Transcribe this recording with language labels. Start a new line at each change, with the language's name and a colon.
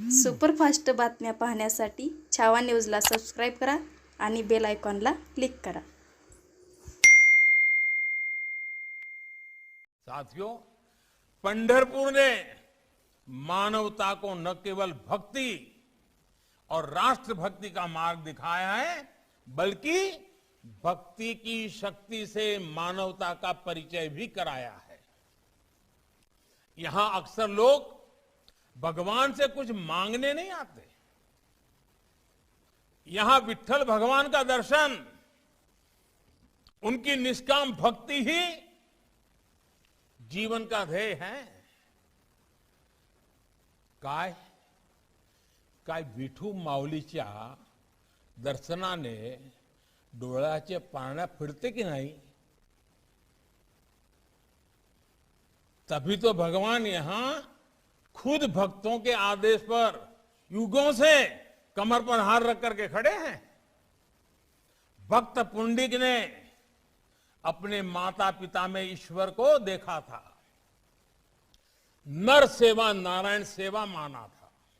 Marathi: Superfast बातम्या पाहण्यासाठी छावा न्यूजला सबस्क्राईब करा आणि बेल आयकॉनला क्लिक करा।
Hindi: साथियों, पंढरपुर ने मानवता को न केवल भक्ति और राष्ट्रभक्ति का मार्ग दिखाया है, बल्कि भक्ति की शक्ति से मानवता का परिचय भी कराया है। यहां अक्सर लोग भगवान से कुछ मांगने नहीं आते। यहां विट्ठल भगवान का दर्शन, उनकी निष्काम भक्ति ही जीवन का ध्येय है।
Marathi: काय काय विठू माऊलीच्या दर्शनाने डोळ्याचे पारण्या फिरते की नाही?
Hindi: तभी तो भगवान यहां खुद भक्तों के आदेश पर युगों से कमर पर हार रख करके खड़े हैं। भक्त पुंडिक ने अपने माता पिता में ईश्वर को देखा था, नर सेवा नारायण सेवा माना था।